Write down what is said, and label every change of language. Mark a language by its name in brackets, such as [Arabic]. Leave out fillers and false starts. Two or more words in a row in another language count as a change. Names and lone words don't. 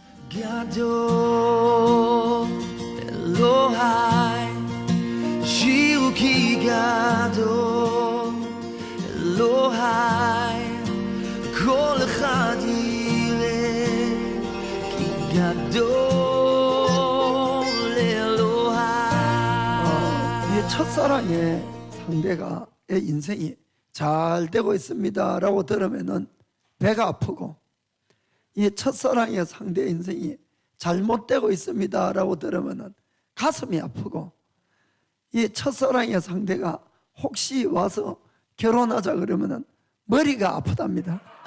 [Hebrew] גדו אלוהי שירו כי גדו אלוהי כל אחד יראה כי גדול אלוהי. [Korean] 이 첫사랑의 상대가 의 인생이 잘 되고 있습니다 라고 들으면은 배가 아프고, 이 첫사랑의 상대 인생이 잘못되고 있습니다 라고 들으면 가슴이 아프고, 이 첫사랑의 상대가 혹시 와서 결혼하자 그러면 머리가 아프답니다.